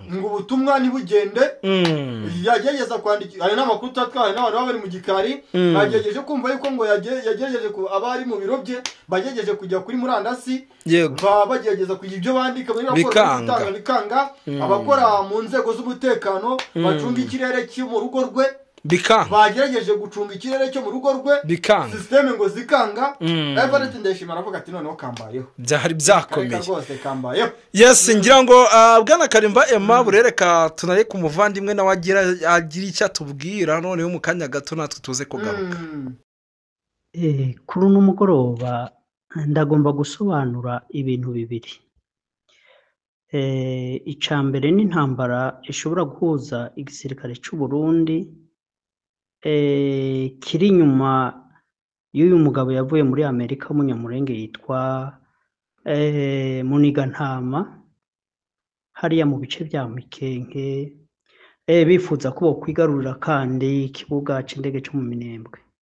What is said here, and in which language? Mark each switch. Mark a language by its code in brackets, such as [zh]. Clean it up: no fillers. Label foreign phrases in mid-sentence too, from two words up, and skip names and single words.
[rn] ngo ubutumwa ntibugende, yagerageza kwandika ari n'amakuru tatwaye n'abantu bari mu gikari, yagejeje kumva yuko ngo yagejeje ku abari mu biro bye bagejeje kujya kuri murandasi, bagerageza kugira ibyo bandika muri raporo bikanga, abakora mu nzego z'umutekano bacunga ikirere cyo mu rugo rwe bagerageje gucunga ikirere cyo mu rugo rwe, systeme ngo zikanga. Evariste Ndayishimiye aravuga ati noneho kambayeho, byahari byakomeye rwose kambayeho. Yes, ngira ngo bwana Karimba Emma burereka tunaye ku muvandimwe nawe agira icyo atubwira noneho mu kanya gato natwe tuze kugaruka. Kuri uno mugoroba ndagomba gusobanura ibintu bibiri. Icambere ni intambara ishobora guhuza igisirikare cy'u Burundi kiri inyuma y'uyu mugabo yavuye muri Amerika w'umunyamurenge yitwa Munigantama hariya mu bice bya Mikenke, bifuza ko kwigarurira kandi ikibuga c'indege cyo mu Minembwe.